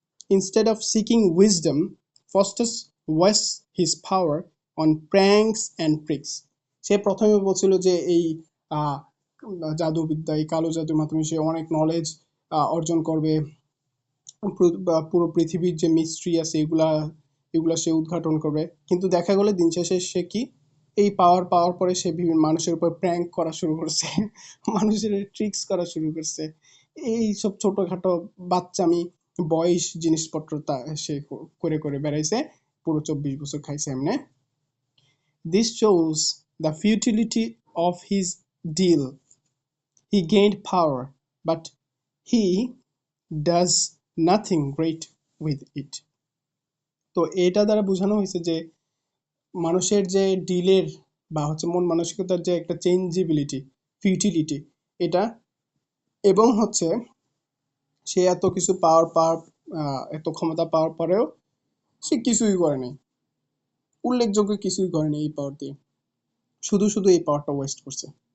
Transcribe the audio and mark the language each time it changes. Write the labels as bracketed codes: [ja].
[en] Instead of seeking wisdom, Faustus wastes his power on pranks and tricks. [bn] সে প্রথমে বলছিল যে এই আহ, জাদুবিদ্যা, এই কালো জাদুর মাধ্যমে সে অনেক নলেজ অর্জন করবে, পুরো পৃথিবীর যে মিস্ট্রি আছে এগুলা এগুলা সে উদ্ঘাটন করবে। কিন্তু দেখা গেলো দিন শেষে সে কি, এই পাওয়ার পাওয়ার পরে সে বিভিন্ন মানুষের উপর প্র্যাঙ্ক করা শুরু করছে, মানুষের ট্রিক্স করা শুরু করছে, এই সব ছোটখাটো বাচ্চামি বয়স জিনিসপত্র তা সে করে করে বেড়াইছে, পুরো 24 বছর খাইছে এমনে। [en] This shows the futility of his deal. He gained power, but he does nothing great with it. [bn] তো এটা দ্বারা বোঝানো হয়েছে যে মানুষের যে ডিলের বা হচ্ছে মন মানসিকতার যে একটা চেঞ্জেবিলিটি, ফিউটিলিটি, এটা, এবং হচ্ছে সে এত কিছু পাওয়ার এত ক্ষমতা পাওয়ার পরেও সে কিছুই করেনি, উল্লেখযোগ্য কিছুই করেনি এই পাওয়ার দিয়ে, শুধু শুধু এই পাওয়ারটা ওয়েস্ট করছে।